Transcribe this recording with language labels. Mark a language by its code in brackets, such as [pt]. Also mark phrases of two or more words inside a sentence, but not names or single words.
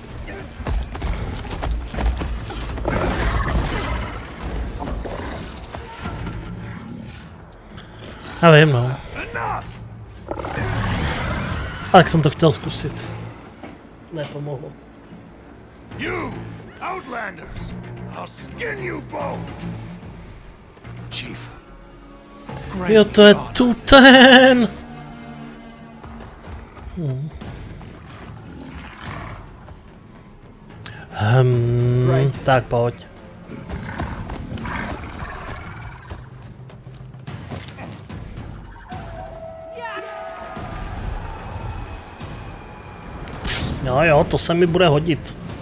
[cs] Já vím, no. Tak jsem to chtěl zkusit. Nepomohlo. [en] You outlanders, I'll skin you both. Chief. [cs] Jo, to je tu ten. Tak pojď. Jo, to se mi bude hodit.